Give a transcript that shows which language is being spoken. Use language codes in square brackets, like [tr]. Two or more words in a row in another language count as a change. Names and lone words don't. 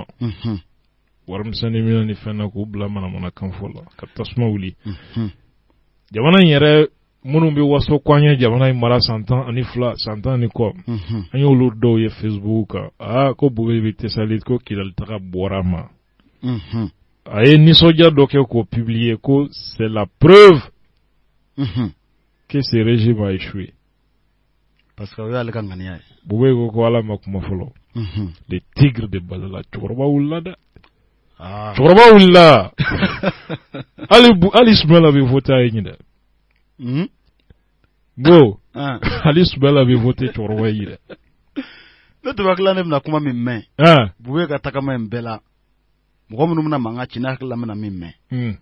[bm] Warimisɛnnin minnu ni fɛn na k'u bila manamanakan fɔ la ka tasuma wuli. Jamana in yɛrɛ minnu bɛ waso k'an ye jamana in mara san 12 san 10 ni kɔ. An y'olu dɔw ye Facebook kan. Ko Bube bɛ Tesalit ko Kidal taga bɔra ma. A ye nisɔndiya dɔ kɛ k'o publier ko [fr] c'est la preuve que ce régime a échoué. Parce que [bm] o y'ale ka ŋaniya ye. Bube ko ala ma kuma fɔlɔ. Les tigres de Balala cɛkɔrɔba wulila dɛ. Cɛkɔrɔba wulila. Hali Ismaila bɛ voté a ye ɲin dɛ. Bon hali Ismaila bɛ voté cɛkɔrɔba ye dɛ. Ne tun hakilila ne bɛna kuma min mɛn. Bube ka tagama in bɛɛ la mɔgɔ minnu bɛna mankan ci ne hakilila bɛna min mɛn.